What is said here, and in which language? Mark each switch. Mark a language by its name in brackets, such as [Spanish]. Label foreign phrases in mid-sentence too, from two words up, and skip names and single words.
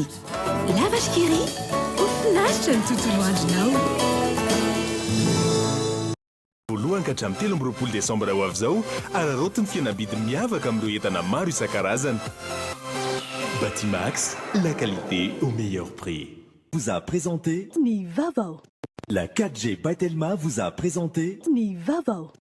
[Malagasy] Lavage Kiri, mahafinaritra ny tontolo andronao. Voalohany ka hatramin'ny 13 Desambra ho avy izao, ararotiny fihenam-bidy miavaka amin'ireo entana maro isan-karazany. Batimax, [French] la qualité au meilleur prix. Vous a présenté [Malagasy] Ni Vavao. [French] La 4G by Telma vous a présenté [Malagasy] Ni Vavao.